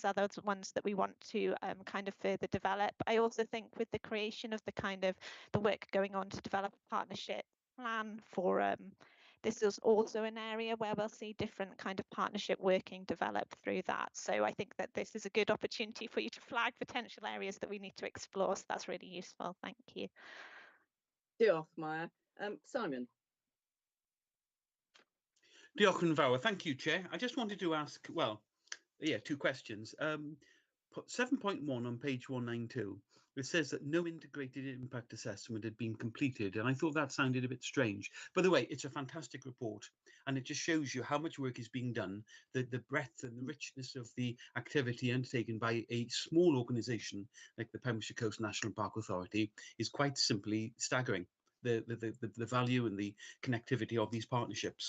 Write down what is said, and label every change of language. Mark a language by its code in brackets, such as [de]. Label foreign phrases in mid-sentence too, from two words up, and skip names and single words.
[en] Are those ones that we want to kind of further develop? I also think with the creation of the kind of the work going on to develop a partnership plan for this is also an area where we'll see different kind of partnership working develop through that. So I think that this is a good opportunity for you to flag potential areas that we need to explore. So that's really useful. Thank you. [cy] Diolch, Maya. Simon. Diolch yn fawr. [en] Thank you, Chair. I just wanted to ask, well, yeah, two questions. 7.1 on page 192, it says that no integrated impact assessment had been completed, and I thought that sounded a bit strange. By the way, it's a fantastic report, and it just shows you how much work is being done, the breadth and the richness of the activity undertaken by a small organisation like the Pembrokeshire Coast National Park Authority is quite simply staggering, the value and the connectivity of these partnerships.